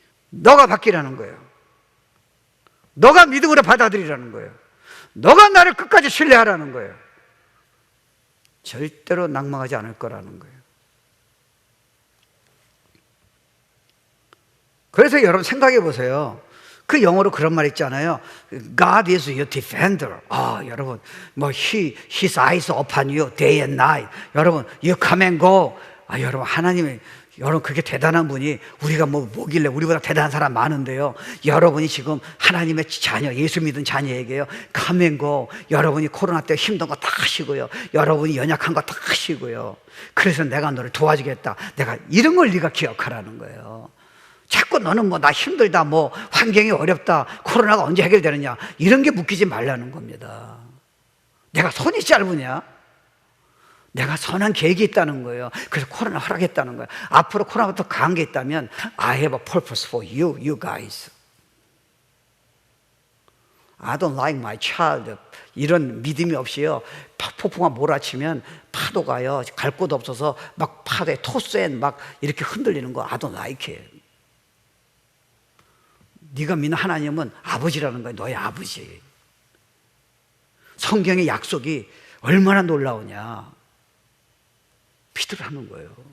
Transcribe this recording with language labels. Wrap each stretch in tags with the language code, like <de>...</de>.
<ko>너가 바뀌라는 거예요. 너가 믿음으로 받아들이라는 거예요. 너가 나를 끝까지 신뢰하라는 거예요. 절대로 낭망하지 않을 거라는 거예요. 그래서 여러분 생각해 보세요. 그 영어로 그런 말 있잖아요.</ko> <en>God is your defender.</en> <ko>여러분,</ko> <en>His eyes upon you day and night.</en> <ko>여러분,</ko> <en>you come and go.</en> <ko>여러분, 하나님이, 여러분, 그렇게 대단한 분이, 우리가 뭐길래 우리보다 대단한 사람 많은데요. 여러분이 지금 하나님의 자녀, 예수 믿은 자녀에게요,</ko> <en>come and go.</en> <ko>여러분이 코로나 때 힘든 거 다 하시고요, 여러분이 연약한 거 다 하시고요, 그래서 내가 너를 도와주겠다. 내가 이런 걸 네가 기억하라는 거예요. 자꾸 너는 나 힘들다, 환경이 어렵다, 코로나가 언제 해결되느냐, 이런 게 묶이지 말라는 겁니다. 내가 손이 짧으냐? 내가 선한 계획이 있다는 거예요. 그래서 코로나 허락했다는 거예요. 앞으로 코로나부터 강한 게 있다면</ko> <en>I have a purpose for you, you guys. I don't like my child.</en> <ko>이런 믿음이 없이요, 폭풍과 몰아치면 파도가요, 갈 곳 없어서 막 파도에 토스엔 막 이렇게 흔들리는 거</ko> <en>I don't like it.</en> <ko>네가 믿는 하나님은 아버지라는 거야. 너의 아버지. 성경의 약속이 얼마나 놀라우냐, 믿으라는 거예요.</ko>